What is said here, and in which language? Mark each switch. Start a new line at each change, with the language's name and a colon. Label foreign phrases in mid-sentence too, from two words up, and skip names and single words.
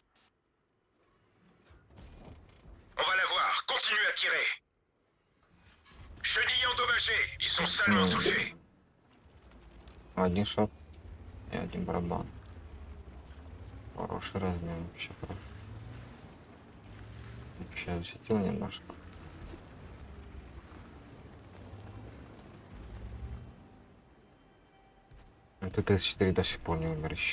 French: On va la voir, continuez à tirer! Chenilles endommagées, ils sont salement touchés!
Russian: Один шот и один барабан. Хороший размен, вообще хороший. Вообще засветил немножко. ТТС-4 до сих пор не умер еще.